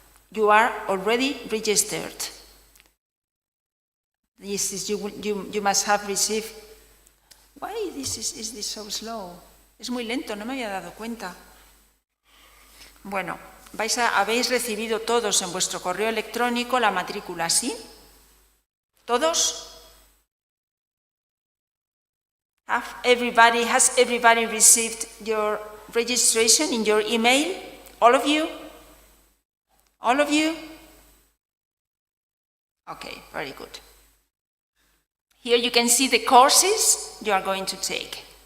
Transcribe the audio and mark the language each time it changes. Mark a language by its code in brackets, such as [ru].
[en] You are already registered. This is, you must have received. Why is this so slow? [es] Es muy lento, no me había dado cuenta. Bueno, habéis recibido todos en vuestro correo electrónico la matrícula, ¿sí? ¿Todos? [en] Has everybody received your registration in your email? All of you? All of you? Okay, very good. Here you can see the courses you are going to take.